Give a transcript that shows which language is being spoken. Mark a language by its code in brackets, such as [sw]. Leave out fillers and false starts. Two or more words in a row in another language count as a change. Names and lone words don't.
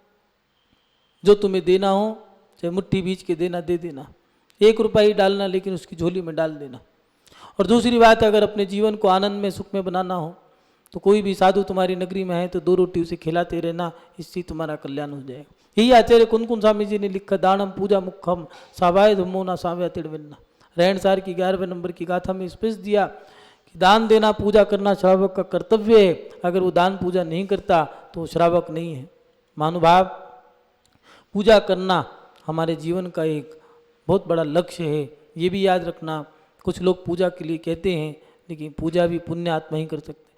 [hi] जो तुम्हें देना हो चाहे मुट्ठी बीच के देना, दे देना। 1 रुपया ही डालना, लेकिन उसकी झोली में डाल देना। और दूसरी बात, अगर अपने जीवन को आनंद में सुख में बनाना हो तो कोई भी साधु तुम्हारी नगरी में है तो 2 रोटी उसे खिलाते रहना, इससे तुम्हारा कल्याण हो जाएगा। यही आचार्य कुंदकुंद स्वामी जी ने लिखा, [pra] दानम पूजा मुखम सावाय धमो ना साव्या तिड़विन्ना। [hi] रहनसार की 11वें नंबर की गाथा में स्पष्ट दिया कि दान देना, पूजा करना श्रावक का कर्तव्य है। अगर वो दान पूजा नहीं करता तो वो श्रावक नहीं है। महानुभाव, पूजा करना हमारे जीवन का एक बहुत बड़ा लक्ष्य है। ये भी याद रखना, कुछ लोग पूजा के लिए कहते हैं, लेकिन पूजा भी पुण्य आत्मा ही कर सकते हैं।